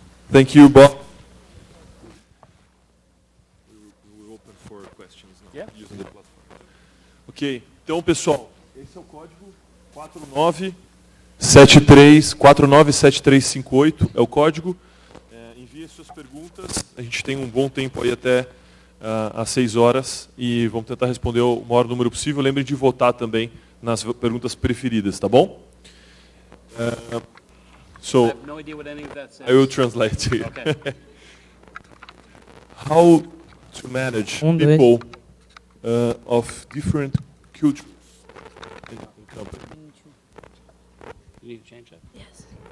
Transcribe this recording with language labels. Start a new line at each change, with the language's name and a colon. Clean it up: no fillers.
English: Thank you, Bob. We open for questions now, Yeah. using the platform.
Portuguese: Ok, então, pessoal, esse é o código 497358, é o código. Envie suas perguntas, a gente tem um bom tempo aí até às 6 horas e vamos tentar responder o maior número possível. Lembrem de votar também nas perguntas preferidas, tá bom?
English: So, I have no idea what any of that says. I will translate to you. Okay. How to manage people of different cultures in company. You need to change that? Yes.